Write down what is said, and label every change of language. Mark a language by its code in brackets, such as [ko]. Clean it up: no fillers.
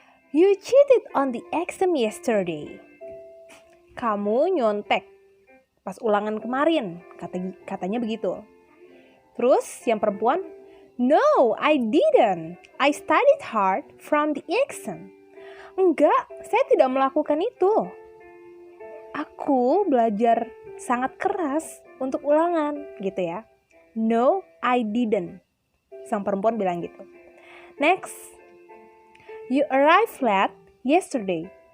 [en] You cheated on the exam yesterday. [id] Kamu nyontek pas ulangan kemarin, katanya begitu. Terus yang perempuan, [en] no, I didn't. I studied hard from the exam. [id] Enggak, saya tidak melakukan itu. Aku belajar sangat keras untuk ulangan, gitu ya. [en] No, I didn't. [id] Sang perempuan bilang gitu. [en] Next, you arrived late yesterday.